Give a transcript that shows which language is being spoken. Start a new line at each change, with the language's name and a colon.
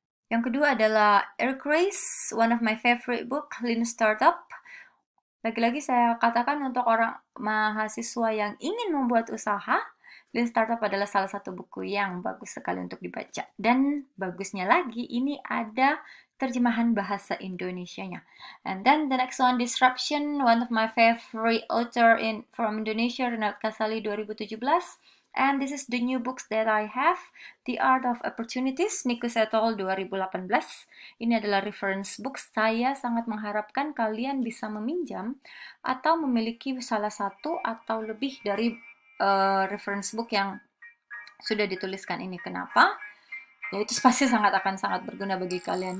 Indonesian: Yang kedua adalah
English: Eric Ries, one of my favorite book, Lean Startup.
Indonesian: Lagi-lagi saya katakan untuk orang mahasiswa yang ingin membuat usaha, Lean Startup adalah salah satu buku yang bagus sekali untuk dibaca. Dan bagusnya lagi, ini ada terjemahan bahasa Indonesianya.
English: And then the next one, Disruption, one of my favorite author from Indonesia, Renat Kasali 2017. And this is the new books that I have. The Art of Opportunities, Nikus et al. 2018.
Indonesian: Ini adalah reference book. Saya sangat mengharapkan kalian bisa meminjam atau memiliki salah satu atau lebih dari reference book yang sudah dituliskan ini. Kenapa? Ya itu pasti akan sangat berguna bagi kalian.